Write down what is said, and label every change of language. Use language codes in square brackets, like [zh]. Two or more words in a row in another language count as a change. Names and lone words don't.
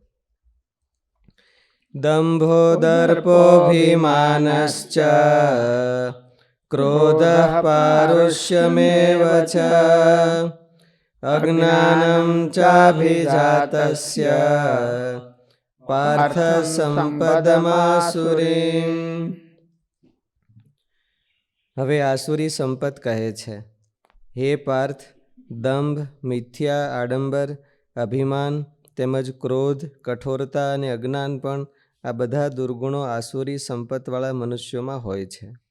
[sa] दंभो दर्पोऽभिमानश्च क्रोधः पारुष्यमेव च अज्ञानं चाभिजातस्य पार्थ संपदमासुरीम्। [gu] હવે આસુરી સંપત કહે છે, હે પાર્થ, દંભ, મિથ્યા, આડંબર, અભિમાન તેમજ ક્રોધ, કઠોરતા અને અજ્ઞાન પણ આ બધા દુર્ગુણો આસુરી સંપતવાળા મનુષ્યોમાં હોય છે.